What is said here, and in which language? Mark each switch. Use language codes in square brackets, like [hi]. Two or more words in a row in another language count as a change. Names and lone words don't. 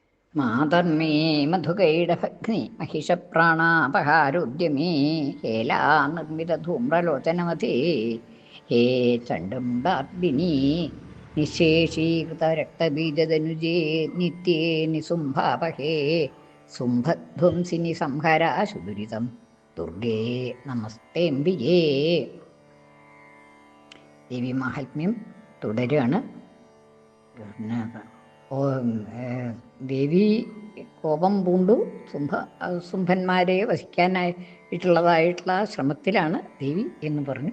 [sa] മാതർമേ മധുകൈടഭഗ്നി महिषप्राणापहारोद्यमे हेला निर्मितधूम्रलोचनमते हे चण्डमुण्डार्दिनी निःशेषीकृतरक्तबीजदनुजे नित्ये निसुम्भापहे സുംഭധ്വംസിനി സംഹരാശു ദുരിതം ദുർഗേ നമസ്തേംബിയേ. [ml] ദേവി മാഹാത്മ്യം തുടരുകയാണ്. ദേവി കോപം പൂണ്ടു ശുംഭന്മാരെ വധിക്കാനായിട്ടുള്ളതായിട്ടുള്ള ശ്രമത്തിലാണ് ദേവി എന്ന് പറഞ്ഞു.